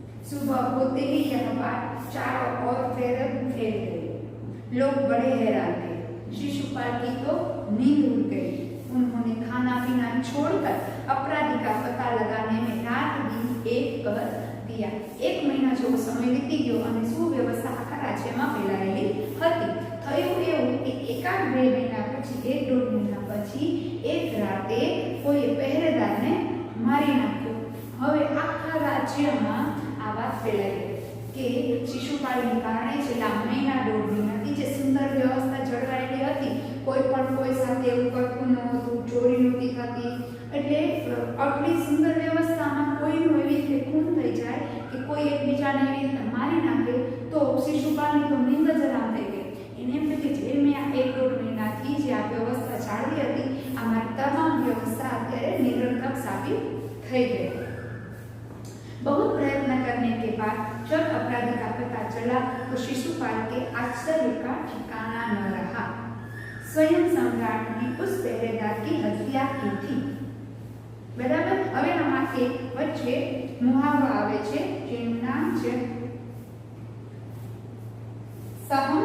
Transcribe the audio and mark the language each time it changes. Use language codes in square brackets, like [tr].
[hi] सुबह होते ही यह बात चारों ओर फैल गई। लोग बड़े हैरान थे। शिशुपाल की तो नींद उड़ गई। उन्होंने खाना पीना छोड़कर अपराधी का पता लगाने में रात दिन एक कर दिया। [gu] 1 महीना જેવો સમય વીતી ગયો અને સુવ્યવસ્થા આખા રાજ્યમાં ફેલાયેલી હતી। થયું એવું કે એકાદ 2 મહિના પછી 1-1.5 મહિના પછી એક રાતે કોઈ પહેરેદારને મારી નાખ્યો। હવે આખા રાજ્યમાં આ વાત ફેલાઈ ગઈ કે શિશુપાલને કારણે છેલ્લા મહિના 1.5 મહિનાથી જે સુંદર વ્યવસ્થા જળવાયેલી હતી, કોઈ પણ કોઈ સાથે એવું કરતું નહોતું, ચોરી નહોતી થતી, એટલે આટલી સુંદર વ્યવસ્થામાં કોઈનું એવી રીતે ખૂન થઈ જાય કે કોઈ એકબીજાને એવી રીતે મારી નાખે તો શિશુપાલની તો નીંદ જ હરામ થઈ ગઈ। એને એમ કે જે મેં આ 1-1.5 મહિનાથી જે આ વ્યવસ્થા જાળવી હતી, આ મારી તમામ વ્યવસ્થા અત્યારે નિરર્થક સાબિત થઈ ગઈ। [hi] बहुत प्रयत्न करने के बाद जब अपराधी का पता चला तो शिशुपाल के आश्चर्य का ठिकाना न रहा। स्वयं सम्राट ने उस पहरेदार की हत्या की थी। [gu] बराबर। હવે આમાં એક વચ્ચે મુહાવરો આવે છે જેનું નામ છે સહમજાના।